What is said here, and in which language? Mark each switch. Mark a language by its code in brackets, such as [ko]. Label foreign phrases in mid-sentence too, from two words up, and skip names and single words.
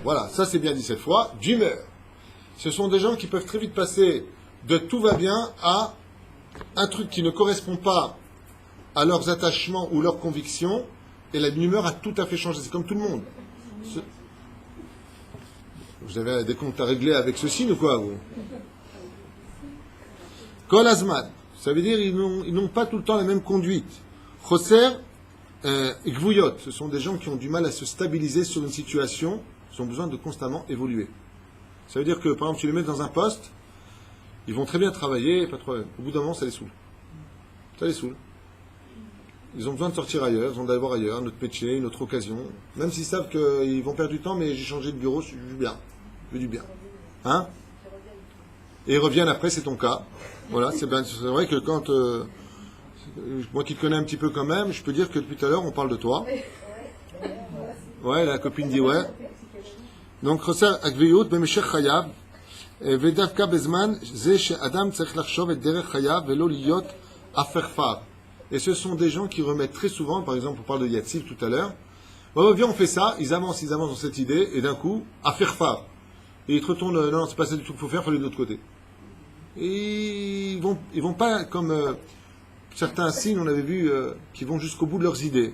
[fr] Voilà, ça c'est bien dit cette fois, d'humeur. Ce sont des gens qui peuvent très vite passer de tout va bien à un truc qui ne correspond pas à leurs attachements ou leurs convictions, et la humeur a tout à fait changé. C'est comme tout le monde. Vous avez des comptes à régler avec ceci ou quoi, vous? [he] כל הזמן, [fr] ça veut dire ils n'ont pas tout le temps la même conduite. [he] חוסר גבויות, [fr] ce sont des gens qui ont du mal à se stabiliser sur une situation, ils ont besoin de constamment évoluer. Ça veut dire que, par exemple, tu les mets dans un poste, ils vont très bien travailler, pas de problème. Au bout d'un moment, ça les saoule. Ça les saoule. Ils ont besoin de sortir ailleurs, ils ont d'aller voir ailleurs, un autre métier, une autre occasion. Même s'ils savent qu'ils vont perdre du temps, mais j'ai changé de bureau, je veux du bien. Je veux du bien. Hein? Et ils reviennent après, c'est ton cas. Voilà, c'est vrai que quand... moi qui te connais un petit peu quand même, je peux dire que depuis tout à l'heure, on parle de toi. Ouais, la copine dit ouais. Donc, [he] חוסר עקביות, במשך חייו, ודווקא בזמן, זה אדם צריך לחשוב את דרך חייו, ולא להיות אפרפר. [fr] Et ce sont des gens qui remettent très souvent, par exemple, on parle de Yatziv tout à l'heure, viens, on fait ça, ils avancent dans cette idée, et d'un coup, Aferfar. Et ils te retournent, non, c'est pas ça du tout qu'il faut faire, il faut aller de l'autre côté. Et ils vont pas comme certains signes, on avait vu, qui vont jusqu'au bout de leurs idées.